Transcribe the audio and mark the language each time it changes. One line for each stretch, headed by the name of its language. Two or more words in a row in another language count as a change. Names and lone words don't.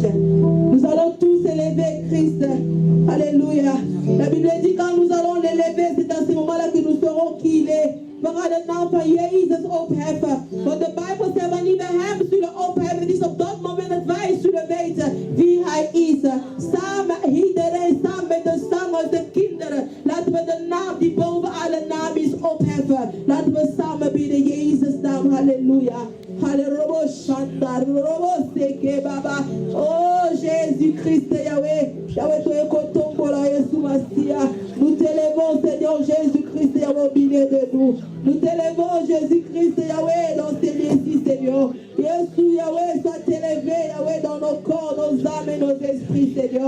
French: Nous allons tous élever Christ. Alléluia. La Bible dit quand nous allons l'élever, c'est à ce moment-là que nous saurons qui il est.
Dutch: Para de naam van Jezus opheffen. Want de Bijbel zegt wanneer we hem zullen opheffen, het is op dat moment dat wij zullen weten wie hij is. Samen, iedereen, samen met de zangers, de kinderen. Laten we de naam die boven alle naam is opheffen. Laten we samen bidden, Jezus naam, halleluja. Halleluja, Shanda, Robo Seke Baba.
French: Oh Jésus-Christ, Yahweh. Yahweh, tu es
Lingala: Kotombola, Yesu Massia.
French: Nous t'élevons, Seigneur Jésus-Christ, Yahweh, au milieu de nous. Nous t'élevons, Jésus-Christ, Yahweh, dans ces lieux-ci, Seigneur. Jésus, Yahweh, sois élevé, Yahweh, dans nos corps, nos âmes et nos esprits, Seigneur.